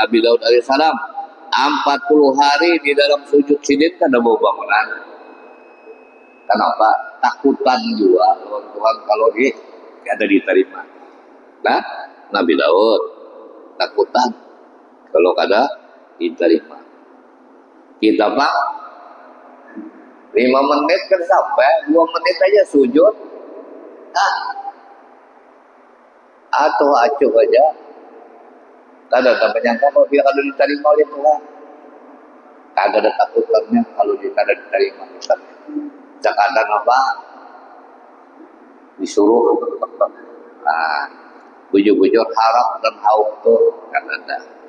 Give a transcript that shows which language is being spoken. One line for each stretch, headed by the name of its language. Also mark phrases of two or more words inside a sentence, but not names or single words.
Banjar: Nabi Daud alaihissalam 40 hari di dalam sujud sidin kan ada bau bangunan kenapa takutan juga Tuhan kalau dia ada diterima nah Nabi Daud takutan kalau kada diterima kita pak 5 menit kan sampai 2 menit aja sujud atau acuh aja kada ada menyangka kalau dia kada diterima oleh Tuhan kada ada takutannya kalau dia kada diterima sekadang apa disuruh bujur-bujur harap dan hauk tuh kan ada